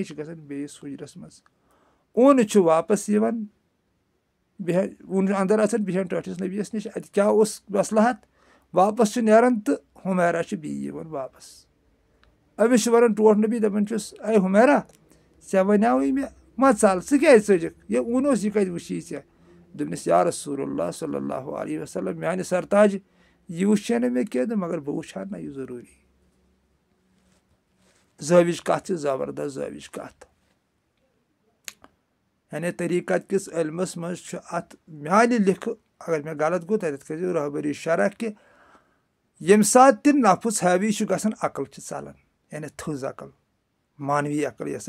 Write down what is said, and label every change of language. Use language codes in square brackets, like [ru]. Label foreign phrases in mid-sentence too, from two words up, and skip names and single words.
[ks] چھِ گژھان بیٚیِس حُجرَس منٛز اوٗن چھُ واپَس یِوان بیٚہن اوٗن چھُ اَندَر اَژان بیٚہن ٹٲٹھِس نبیَس نِش اَتہِ کیٛاہ اوس مَسلحت واپَس چھُ نیران تہٕ ہُمیرا چھُ بیٚیہِ یِوان واپَس أمِس چھُ وَنان ٹوٹھ نبی دَپان چھُس اے ہُمیرا ژےٚ وَنیٛاوُے مےٚ ما ژَل ژٕ کیٛازِ ژٔجِکھ یہِ اوٚنُس یہِ کَتہِ وٕچھی ژےٚ دوٚپنَس [ar] یا رسول اللہ صلی اللہ علیہ وسلم [ks] میٛانہِ سرتاج یہِ وٕچھے نہٕ مےٚ کینٛہہ تہٕ مگر بہٕ وٕچھِ ہا نہ یہِ ضروٗری زٲوِج کَتھ چھِ زبردست زٲوِج کَتھ یعنی طریٖقت کِس علمَس منٛز چھُ اَتھ میٛانہِ لیکھٕ اگر مےٚ غلط گوٚو تَتٮ۪تھ کٔرۍزیو رہبٔری شرح کہِ ییٚمہِ ساتہٕ تہِ نفٕس حٲوی چھُ گژھان عقل چھِ ژَلان یعنی تھٔز عقل مانوی عقل یۄس